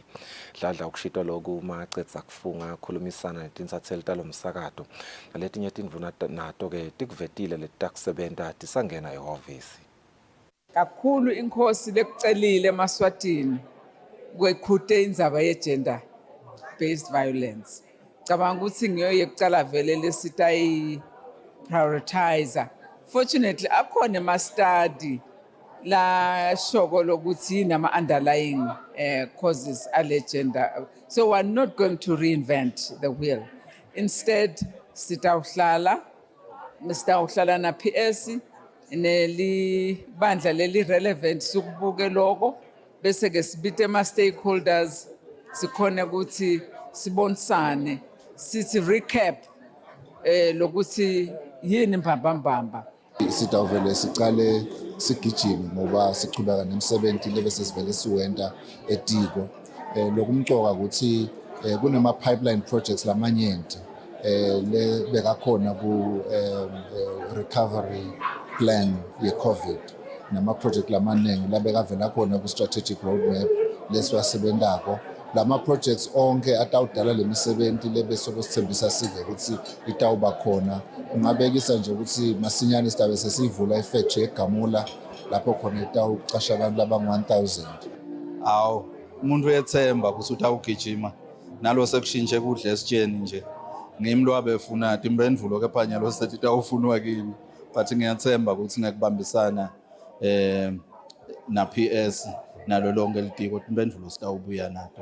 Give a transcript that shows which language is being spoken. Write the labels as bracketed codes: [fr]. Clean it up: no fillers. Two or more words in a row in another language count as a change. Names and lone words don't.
[ss] Dladla ukushitwa loku macedza kufunga khulumisana netinsatseli talomsakato naletinye tindvuna nato ke tikuvetile letakusebenta tisangena ehhovisi. Kakhulu inkosi lekucelile eMaswatini kwekhute indzaba ye- [en] gender based violence. [ss] Cabanga ukuthi ngiyoye kucala vele lesitayi prioritizer. Fortunately akhona ama-study la shoko lokuthi nama [en] underlying causes [ss] ale gender. [en] So we're not going to reinvent the wheel. [ss] Instead sitawuhlala na PS nelibandla leli relevant sukubuke lokho bese ke sibite ama stakeholders sikhona ukuthi sibonisane sithi recap lokuthi yini mbambamba. Sitawuvele sicale sigijime ngoba sichubeka nemsebenzi lebese sivele siwenta etiko. Lokumcoka ukuthi kunema [en] pipeline projects [ss] lamanyenti le bekakhona ku [en] recovery plan [ss] ye COVID nama project lamaningi la bekavela khona ku [en] strategic roadmap [ss] lesiwasebentako. Lama projects onke atawudala lemisebenzi lebese kusithembisa sive ukuthi itawuba khona. Ngabekisa nje ukuthi masinyane sidabe sesivula ifactory eGamula lapho khona itawucasha abantu laba-1000. Awu umuntu uyethemba ukuthi utawugijima nalo sekushintshe kudla esitsheni nje. Ngimi lo abefuna impendulo kepha nyalo sethi itawufunwa kimi but ngiyathemba ukuthi ngekubambisana na PS nalo lonke litiko impendulo sitawubuya nato.